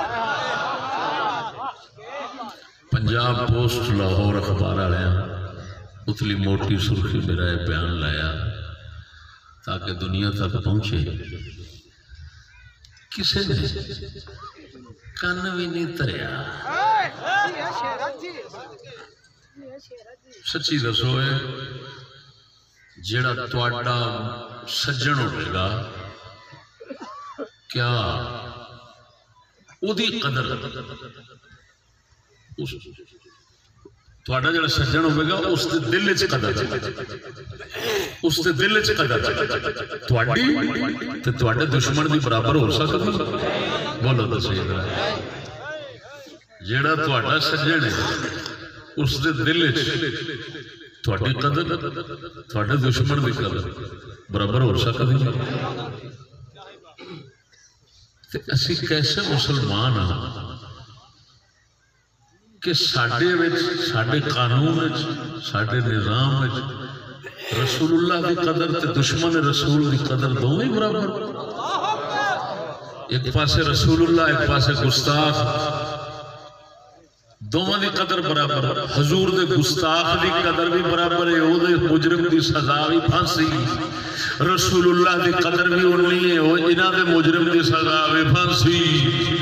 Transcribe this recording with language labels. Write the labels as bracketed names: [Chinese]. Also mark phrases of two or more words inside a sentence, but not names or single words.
[Punjabi] پنجاب پوسٹ لاہور اخبار آیا اتلی موٹی سرخی میرا یہ بیان لایا تاکہ دنیا تک پہنچے، کسے نے کن بھی نہیں تریا۔ سچی دسو ہے جیڑا تواڈا سجن ہوئے گا کیا او دی قدر تواڈا جڑا سجن ہوئے گا اس دے دل وچ قدر، اس دے دل وچ قدر تواڈی تے تواڈے دشمن دی برابر ہو سکدی؟ بولو تے صحیح ذرا۔ جیڑا تواڈا سجن ہے اس دے دل وچ تواڈی قدر تواڈے دشمن دی قدر برابر ہو سکدی؟ تے اسی کیسے مسلمان ہاں کہ ساڈے قانون ساڈے نظام رسول اللہ کی قدر تے دشمن رسول کی قدر دونوں ہی برابر، ایک پاسے رسول اللہ ایک پاسے گستاخ، دونوں کی قدر برابر، حضور دے گستاخ کی قدر بھی برابر ہے، وہ دے مجرم کی سزا بھی پھانسی، رسول اللہ کی قدر بھی اونی ہے، وہ انہاں دے مجرم کی سزا بھی پھانسی۔